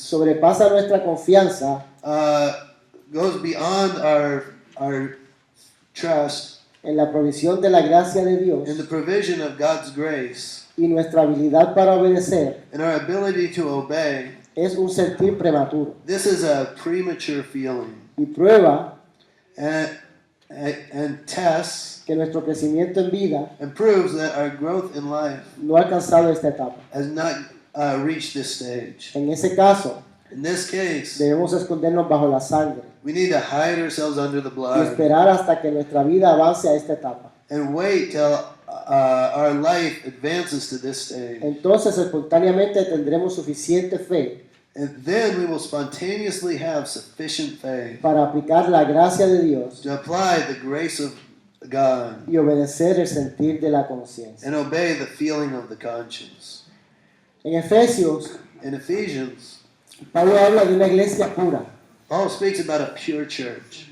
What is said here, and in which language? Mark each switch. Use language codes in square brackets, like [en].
[es] sobrepasa nuestra confianza [en] goes beyond our trust [es] en la provisión de la gracia de Dios [en] in the provision of God's grace [es] y nuestra habilidad para obedecer, [en] and our ability to obey, [es] es un sentir prematuro [en] this is a premature feeling [es] y prueba [en] and tests [es] que nuestro crecimiento en vida [en] and proves that our growth in life [es] no ha alcanzado esta etapa. [en] has not reached this stage. [es] En ese caso, [en] In this case, [es] debemos escondernos bajo la sangre [en] we need to hide ourselves under the [es] y [en] blood [es] esperar hasta que nuestra vida avance a esta etapa. [en] and wait till our life advances to this stage. [es] Entonces, espontáneamente tendremos suficiente fe [en] And then we will spontaneously have sufficient faith [es] para aplicar la gracia de Dios [en] to apply the grace of God [es] y obedecer el sentir de la conciencia. [en] and obey the feeling of the conscience. [es] En Efesios, [en] In Ephesians, [es] Pablo habla de una iglesia pura, [en] Paul speaks about a pure church